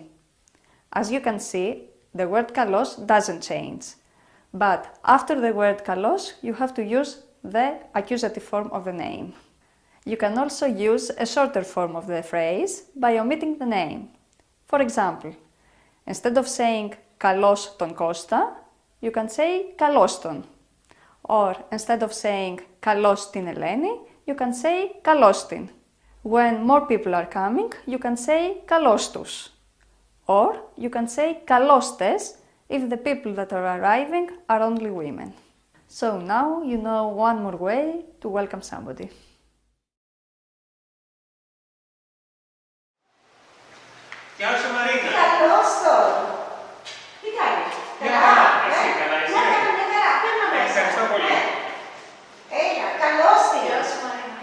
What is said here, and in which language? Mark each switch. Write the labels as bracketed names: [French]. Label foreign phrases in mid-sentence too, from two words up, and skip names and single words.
[English] As you can see, the word "καλώς" doesn't change. But after the word "καλώς", you have to use the accusative form of the name. You can also use a shorter form of the phrase by omitting the name. For example, instead of saying [Greek] "καλώς τον Κώστα", [English] you can say [Greek] "καλώς τον." [English] Or instead of saying [Greek] "καλώς την Ελένη", [English] you can say [Greek] "καλώς την." [English] When more people are coming, you can say [Greek] "καλώς τους." [English] Or you can say [Greek] "καλώς τες" [English] if the people that are arriving are only women. So now you know one more way to welcome somebody. [Greek] Γεια σου Μαρίνα. Καλώς τον. Τι κάνεις? Καλά. Εσύ καλά, εσύ. Ναι, μια χαρά. Παίρνα μέσα. Ευχαριστώ πολύ. Έλα, καλώς την. Γεια σου Μαρίνα.